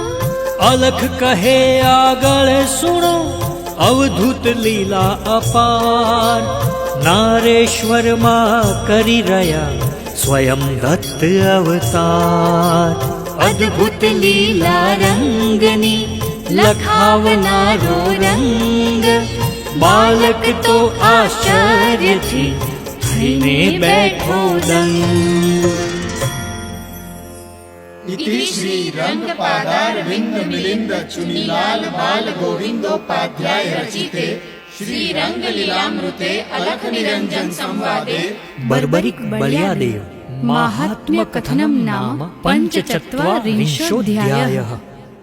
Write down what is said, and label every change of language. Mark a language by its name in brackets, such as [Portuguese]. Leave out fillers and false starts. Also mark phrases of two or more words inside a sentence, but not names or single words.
[Gujarati] અલખ કહે આગળ સુણો અવધૂત લીલા અપાર નારેશ્વરમાં કરી રહ્યા સ્વયં દત્ત અવતાર અદ્ભુત લીલા રંગની લખાવનારો રંગ બાલક તો આશ્ચર્યથી થઈને બેઠો દંગ [Sanskrit] इति श्री रंगपादारविंद मिलिंद चुनीलाल बाल गोविंदोपाध्याय रचिते श्री रंगलीलामृते अलख निरंजन संवादे बर्बरिक बलियादेव माहात्म्य कथनं नाम पञ्चचत्वारिंशोऽध्यायः।